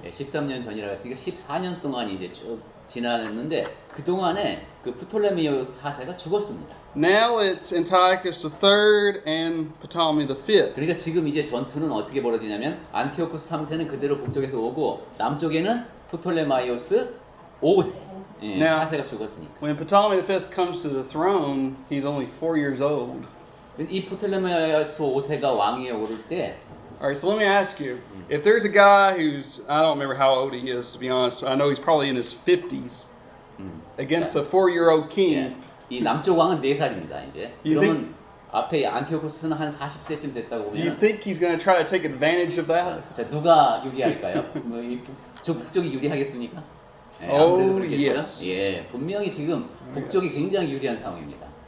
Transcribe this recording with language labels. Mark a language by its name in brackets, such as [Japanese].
[Korean] 예, 13년 전이라고 했으니까 14년 동안 이제 쭉 지났는데 그 동안에 그 프톨레미오스 4세가 죽었습니다. [English] Now it's Antiochus III and Ptolemy V. [Korean] 그러니까 지금 이제 전투는 어떻게 벌어지냐면 안티오쿠스 3세는 그대로 북쪽에서 오고 남쪽에는 프톨레마이오스 5세. 예, [English] Now, [Korean] 4세가 죽었으니까. [English] when Ptolemy V comes to the throne, he's only 4 years old. [Korean] 이 프톨레마이오스 5세가 왕위에 오를 때 [English] All right, so let me ask you, if there's a guy who's, I don't remember how old he is, to be honest. I know he's probably in his 50s against a 4-year-old king. [Korean] 예, 이 남쪽 왕은 4살입니다, 이제. [English] You [Korean] 그러면 앞에 안티오코스는 한 40세쯤 됐다고 [English] Do you [Korean] 보면 [English] think he's going to try to take advantage of that? [Korean] 자, 누가 유리할까요? 뭐, 북쪽이 유리하겠습니까? 예, [English] Oh, [Korean] 아무래도 그렇겠죠? [English] yes. [Korean] 예, 분명히 지금 북쪽이 굉장히 유리한 상황입니다.